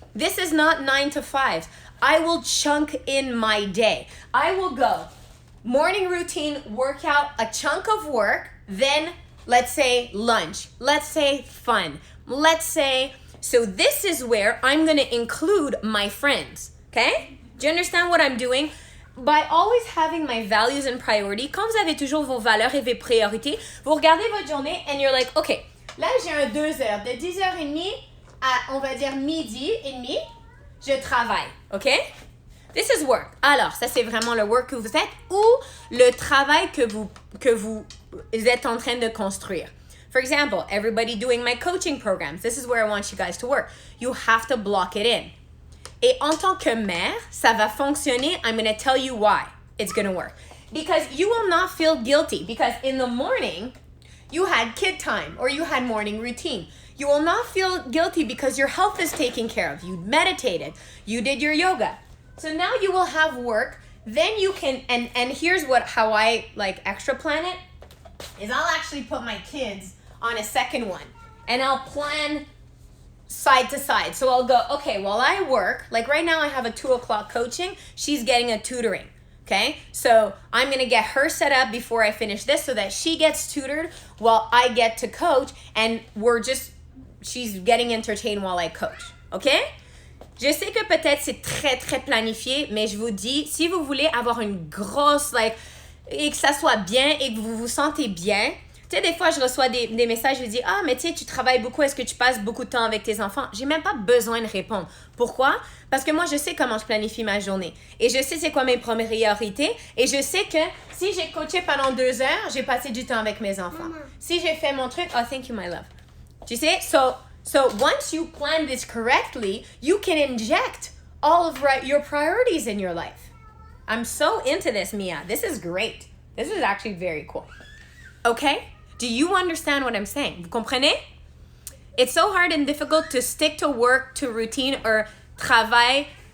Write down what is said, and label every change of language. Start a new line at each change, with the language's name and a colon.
English: This is not 9 to 5. I will chunk in my day. I will go morning routine, workout, a chunk of work, then let's say lunch, let's say fun, let's say, so this is where I'm going to include my friends, okay? Do you understand what I'm doing? By always having my values and priority,
French: quand vous avez toujours vos valeurs et vos priorités, vous regardez votre journée
English: and you're like, okay,
French: là j'ai un 2 heures, de 10h30 à, on va dire, midi et demi, je travaille, OK?
English: This is work.
French: Alors, ça, c'est vraiment le work que vous faites ou le travail que vous êtes en train de construire.
English: For example, everybody doing my coaching programs, this is where I want you guys to work. You have to block it in.
French: Et en tant que mère, ça va fonctionner.
English: I'm going to tell you why it's going to work. Because you will not feel guilty. Because in the morning, you had kid time or you had morning routine. You will not feel guilty because your health is taken care of. You meditated. You did your yoga. So now you will have work. Then you can, and here's how I like extra plan it, is I'll actually put my kids on a second one. And I'll plan side to side. So I'll go, okay, while I work, like right now I have a 2:00 coaching, she's getting a tutoring. Okay, so I'm gonna get her set up before I finish this so that she gets tutored while I get to coach, and she's getting entertained while I coach. Okay?
French: Je sais que peut-être c'est très très planifié, mais je vous dis, si vous voulez avoir une grosse, et que ça soit bien et que vous vous sentez bien, tu sais, des fois je reçois des messages, je dis, ah, mais tu sais, tu travailles beaucoup, est-ce que tu passes beaucoup de temps avec tes enfants? J'ai même pas besoin de répondre. Pourquoi? Parce que moi, je sais comment je planifie ma journée. Et je sais c'est quoi mes priorités. Et je sais que si j'ai coaché pendant 2 heures, j'ai passé du temps avec mes enfants. Si j'ai fait mon truc,
English: oh, thank you, my love.
French: Tu sais?
English: So once you plan this correctly, you can inject all of your priorities in your life. I'm so into this, Mia. This is great. This is actually very cool. Okay? Do you understand what I'm saying?
French: Vous comprenez?
English: It's so hard and difficult to stick to work, to routine, or travail.